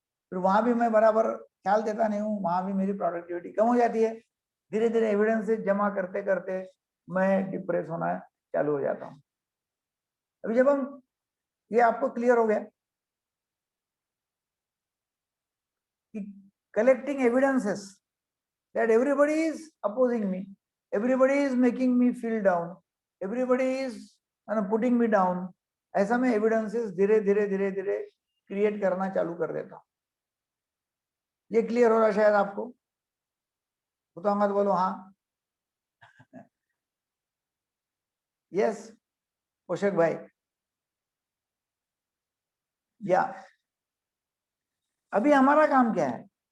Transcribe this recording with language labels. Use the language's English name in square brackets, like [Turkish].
[Hindi] फिर वहां भी मैं बराबर ख्याल देता नहीं हूँ, वहां भी मेरी प्रोडक्टिविटी कम हो जाती है। धीरे धीरे एविडेंसेस जमा करते करते मैं डिप्रेस होना चालू हो जाता हूँ। अभी जब हम, ये आपको क्लियर हो गया, [English] collecting evidences that everybody is opposing me, everybody is making me feel down, everybody is putting me down, [Hindi] ऐसा मैं एविडेंसेस धीरे धीरे धीरे धीरे क्रिएट करना चालू कर देता हूँ। ये क्लियर हो रहा शायद आपको? बताऊंगा तो बोलो हाँ। यस पोषक भाई। या अभी हमारा काम क्या है?